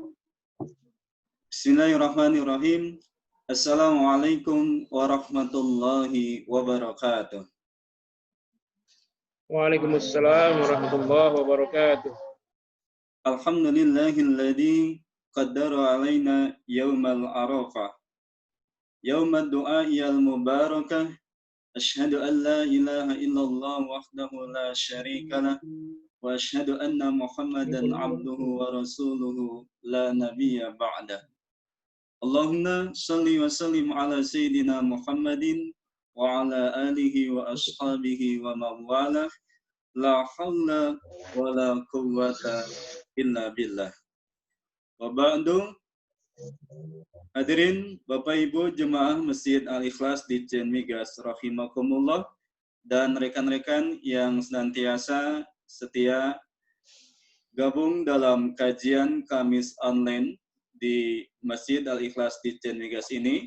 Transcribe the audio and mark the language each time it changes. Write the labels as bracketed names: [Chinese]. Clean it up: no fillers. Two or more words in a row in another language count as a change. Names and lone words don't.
[Arabic] بسم الله الرحمن الرحيم. السلام عليكم ورحمة الله وبركاته. وعليكم السلام ورحمة الله وبركاته. الحمد لله الذي قدر علينا يوم عرفة. يوم الدعائي المباركة. أشهد أن لا إله إلا الله وحده لا شريك له. وأشهد أن محمدا عبده ورسوله لا نبي بعده. اللهم صل وسلم على سيدنا محمد وعلى آله وأصحابه ومن والاه. لا حول ولا قوة إلا بالله. وبعد. [Indonesian] Hadirin Bapak Ibu Jemaah Masjid Al-Ikhlas di Cienmigas rahimakumullah, dan rekan-rekan yang senantiasa setia gabung dalam kajian Kamis online di Masjid Al-Ikhlas di Cienmigas ini.